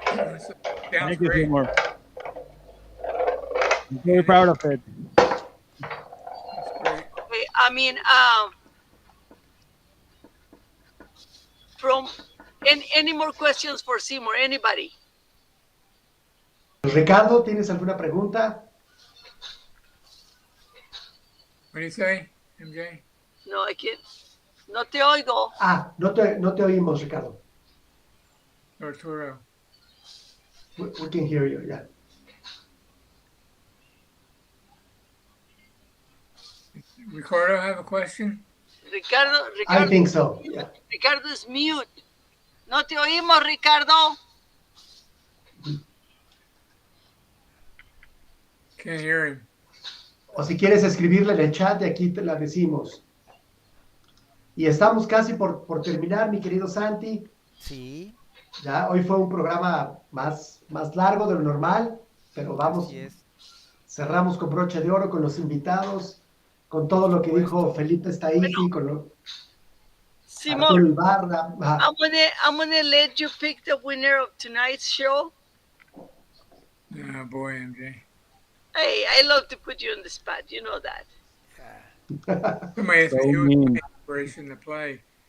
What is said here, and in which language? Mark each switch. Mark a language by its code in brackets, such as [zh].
[en] Sounds Thank you, great. Seymour. I'm very proud of it. That's great. Okay, I mean, from any more questions for Seymour? Anybody? [es] Ricardo, ¿tienes alguna pregunta? [en] What do you say, MJ? No, I can't. [es] No te oigo. Ah, no te oímos, Ricardo. Arturo. [en] We can hear you, yeah. Ricardo have a question? Ricardo, I think so, yeah. Ricardo is mute. [es] No te oímos, Ricardo. [en] Can't hear him. [es] O si quieres escribirle en el chat, de aquí te la decimos. Y estamos casi por terminar, mi querido Santi. Sí. Ya, hoy fue un programa más largo de lo normal, pero vamos, cerramos con broche de oro, con los invitados, con todo lo que dijo Felipe Staifi, con lo Arturo Ibarra. [en] I'm gonna let you pick the winner of tonight's show. Oh, boy, MJ. Hey, I love to put you on the spot. You know that. Somebody asked So me, who was mean. my inspiration to play?